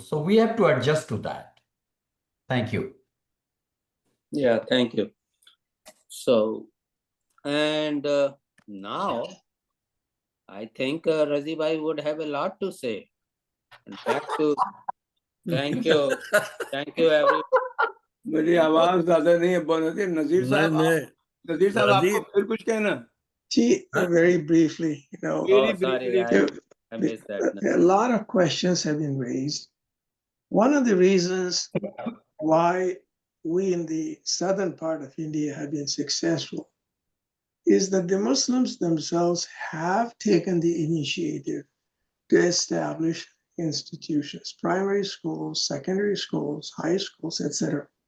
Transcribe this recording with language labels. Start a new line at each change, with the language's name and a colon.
English: So we have to adjust to that. Thank you. Yeah, thank you. So, and now I think Razi Bhai would have a lot to say. And back to, thank you. Thank you, everyone.
Hindi: मेरी आवाज ज्यादा नहीं है, बहुत होती है। नजीर साहब आपको फिर कुछ कहना?
English: Very briefly, Sorry, I missed that. A lot of questions have been raised. One of the reasons why we in the southern part of India have been successful is that the Muslims themselves have taken the initiative to establish institutions, primary schools, secondary schools, high schools, etc.